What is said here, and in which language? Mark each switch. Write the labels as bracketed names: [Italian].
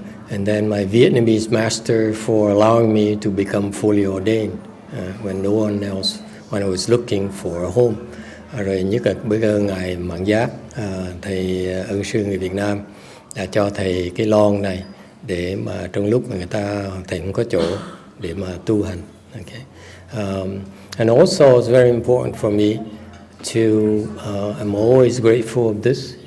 [English] And then my Vietnamese master for allowing me to become fully ordained when no one else, when I was looking for a home. [Vietnamese] Rồi nhất là biết ơn ngài Mạng Giác, thầy ân sư người Việt Nam đã cho thầy cái lon này để mà trong lúc mà thầy không có chỗ để mà tu hành. [English] Okay. And also it's very important for me to I'm always grateful of this.